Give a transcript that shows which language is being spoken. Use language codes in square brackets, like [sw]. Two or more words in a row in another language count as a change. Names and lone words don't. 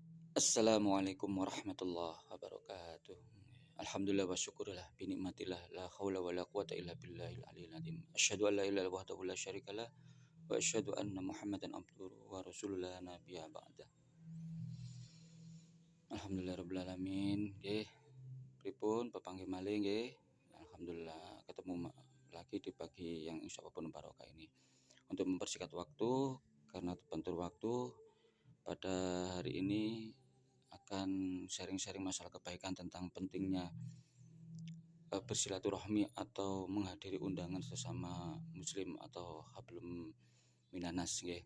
[ar] السلام عليكم ورحمة الله وبركاته. الحمد لله وشكر الله بنعمة الله لا حول ولا قوة إلا بالله العلي العظيم. أشهد أن لا إله إلا الله وحده لا شريك له وأشهد أن محمدا عبده ورسوله لا نبي بعده. الحمد لله رب العالمين. [jv] Nggih, pripun pepanggih malih nggih. [id] Alhamdulillah ketemu lagi di pagi yang insyaallah penuh barokah ini. Untuk mempersingkat waktu karena terbentur waktu pada hari ini akan sharing-sharing masalah kebaikan tentang pentingnya bersilaturahmi atau menghadiri undangan sesama muslim atau [ar] حبل من الناس [id] nggih.